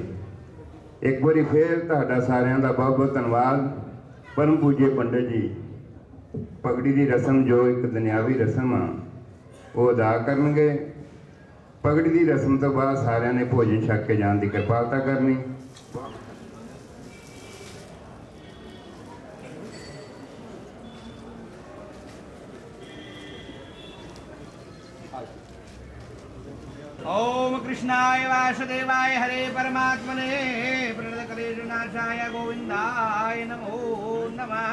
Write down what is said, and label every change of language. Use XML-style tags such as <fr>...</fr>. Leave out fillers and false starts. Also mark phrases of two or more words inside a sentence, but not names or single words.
<pa>ਇੱਕ ਵਾਰੀ ਫੇਰ ਤੁਹਾਡਾ ਸਾਰਿਆਂ ਦਾ ਬਹੁਤ ਬਹੁਤ ਧੰਨਵਾਦ। ਪਰਮ ਪੂਜੇ ਪੰਡਿਤ ਜੀ ਪਗੜੀ ਦੀ ਰਸਮ ਜੋ ਇੱਕ ਦੁਨਿਆਵੀ ਰਸਮ ਆ ਉਹ ਅਦਾ ਕਰਨਗੇ। ਪਗੜੀ ਦੀ ਰਸਮ ਤੋਂ ਬਾਅਦ ਸਾਰਿਆਂ ਨੇ ਭੋਜਨ ਛਕ ਕੇ ਜਾਣ ਦੀ ਕਿਰਪਾਲਤਾ ਕਰਨੀ।</pa> <sa>ओम कृष्णाय वासुदेवाय हरे परमात्मने प्रणतक्लेशनाशाय गोविंदाय नमो नमः।</sa>